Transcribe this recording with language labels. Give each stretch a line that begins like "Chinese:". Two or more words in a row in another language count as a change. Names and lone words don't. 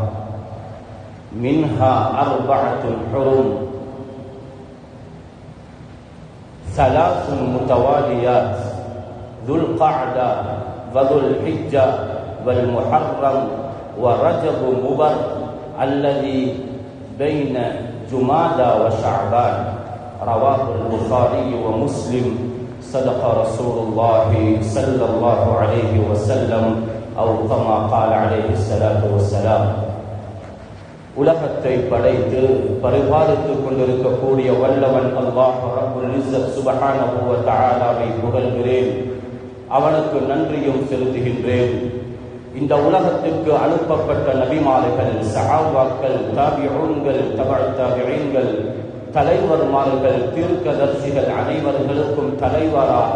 Arabic: منها 4 حرم 3 متواليات ذو القعدة وذو الحجة والمحرم ورجب مبر الذي بين جمادى وشعبان رواه البخاري ومسلم. صدق رسول الله صلى الله عليه وسلم أو كما قال عليه الصلاة والسلام.
Tamil: உலகத்தை படைத்து பரிபாலித்துக் கொண்டிருக்கக்கூடிய வல்லவன்
Arabic: الله رب العزة سبحانه وتعالى
Tamil: புகழ்கிறேன், அவனுக்கு நன்றியும் செலுத்துகின்றேன். இந்த உலகத்திற்கு அனுப்பப்பட்ட நபிமார்கள், சஹாபாக்கள், தாபிஊன்கள், தபஅ தாபிஈன்கள், தலைவர்மார்கள், தீர்க்கதரிசிகள் அனைவர்களுக்கும் தலைவராக